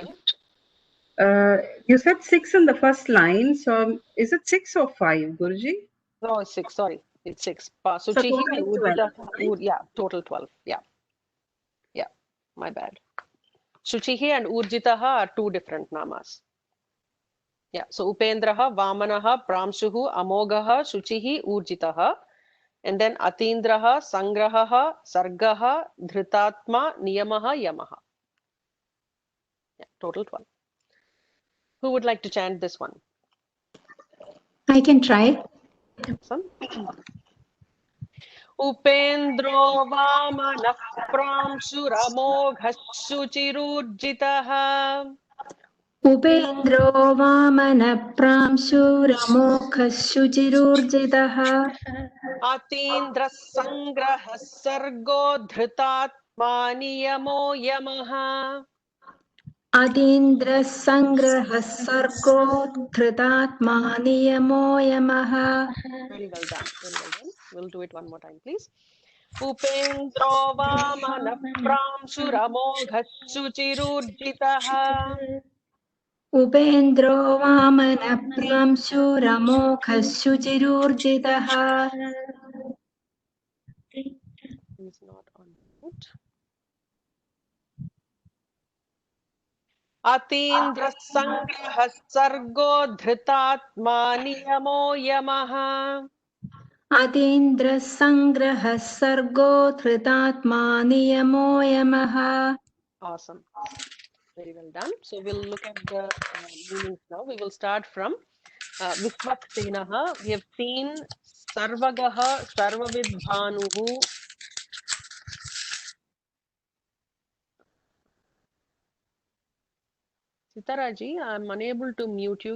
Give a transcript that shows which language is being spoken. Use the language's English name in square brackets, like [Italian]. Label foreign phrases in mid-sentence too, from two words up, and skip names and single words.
[English] you said 6 in the first line, so is it 6 or 5, Guruji? No, 6, sorry. It's 6. Suchihi, total 12, right? yeah, total 12. Yeah. Yeah, my bad. Shuchihi and Urjitaha are 2 different namas. Yeah, so Upendraha, Vamanaha, Pramshuhu, Amoghaha, Shuchihi, Urjitaha. And then Atindraha, Sangrahaha, Sargaha, Dhritatma, Niyamaha, Yamaha. Yeah, total 12. Who would like to chant this one? I can try. Awesome. [Sanskrit] उपेन्द्रो वामनः प्रांशुरमोघः शुचिरूर्जितः. उपेन्द्रो वामनः प्रांशुरमोघः शुचिरूर्जितः. अतीन्द्रः संग्रहः सर्गो धृतात्मा नियमो यमः. अतीन्द्रः संग्रहः सर्गो धृतात्मा नियमो यमः. [English] Very well done. Very well done. We'll do it one more time, please. [Sanskrit] उपेन्द्रो वामनः प्रांशुरमोघः शुचिरूर्जितः. उपेन्द्रो वामनः प्रांशुरमोघः शुचिरूर्जितः. [English] He's not on mute. [Sanskrit] अतीन्द्रः संग्रहः सर्गो धृतात्मा नियमो यमः. अतीन्द्रः संग्रहः सर्गो धृतात्मा नियमो यमः. [English] Awesome. Very well done. So we'll look at the meanings now. We will start from Vishwaksenaha. We have seen Sarvagaha, Sarvavidbhanuhu. Sitaraji, I'm unable to mute you.